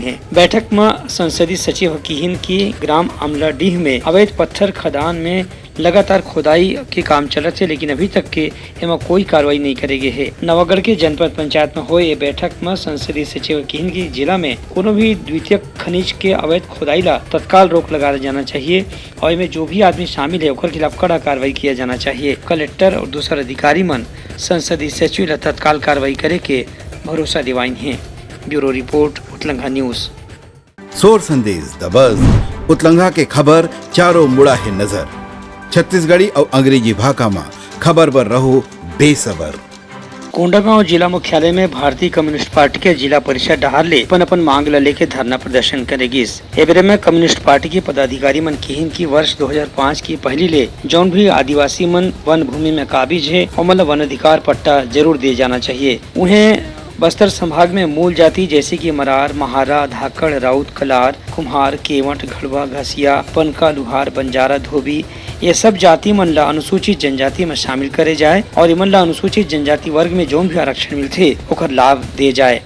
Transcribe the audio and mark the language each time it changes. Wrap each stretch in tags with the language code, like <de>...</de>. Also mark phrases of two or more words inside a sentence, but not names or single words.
<hne>बैठक में संसदीय सचिव हकीहिन की ग्राम अमलाडीह में अवैध पत्थर खदान में लगातार खोदाई के काम चलत है, लेकिन अभी तक के एमा कोई कार्रवाई नहीं करे गए है। नवागढ़ के जनपद पंचायत में हुए बैठक में संसदीय सचिव हकीहिन की जिला में कोनो भी द्वितीयक खनिज के अवैध खोदाई ला तत्काल रोक लगा जाना चाहिए और इनमें जो भी आदमी शामिल है उनके खिलाफ कड़ा कार्रवाई किया जाना चाहिए। कलेक्टर और दूसरे अधिकारी मन संसदीय सचिव ला तत्काल कार्रवाई करे के भरोसा दिवाइन है।</hne> <en>bureau report Utlangha news.</en> <hne>सोर संदेश</hne> <en>the buzz</en> <hne>उतलंघा के खबर चारों मुड़ा है नजर। छत्तीसगढ़ी और अंग्रेजी भाषा में खबर पर रहो बेसबर। कोंडागांव जिला मुख्यालय में भारतीय कम्युनिस्ट पार्टी के जिला परिषद डहारले अपन मांग ला लेके धरना प्रदर्शन करेगी। एवरे में कम्युनिस्ट पार्टी के पदाधिकारी मन किहिन की वर्ष 2005 की पहली ले जौन भी आदिवासी मन वन भूमि में काबिज है और वन अधिकार पट्टा जरूर दिए जाना चाहिए। उन्हें बस्तर संभाग में मूल जाति जैसे कि मरार, महारा, धाकड़, राउत, कलार, कुम्हार, केवट, घड़वा, घसिया, पनका, लुहार, बंजारा, धोबी ये सब जाति मन ला अनुसूचित जनजाति में शामिल करे जाए और इमन ला अनुसूचित जनजाति वर्ग में जो भी आरक्षण मिलते ओकर लाभ दे जाए।</hne>